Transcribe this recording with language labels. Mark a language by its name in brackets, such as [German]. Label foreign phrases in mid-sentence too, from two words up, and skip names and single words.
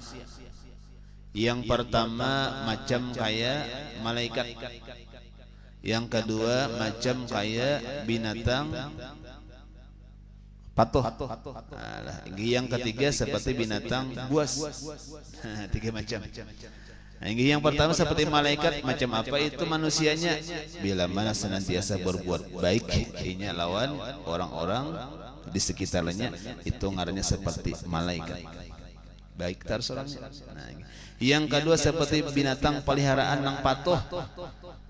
[Indonesian] Yang pertama macam kayak malaikat, yang kedua macam kayak binatang patuh, yang ketiga seperti binatang buas. 3 macam. Yang pertama seperti malaikat, macam apa itu manusianya? Bila mana senantiasa berbuat baik inya lawan orang-orang di sekitarnya, itu ngarannya seperti malaikat. Baik terus orangnya. Nah, yang kedua seperti binatang peliharaan nang patuh.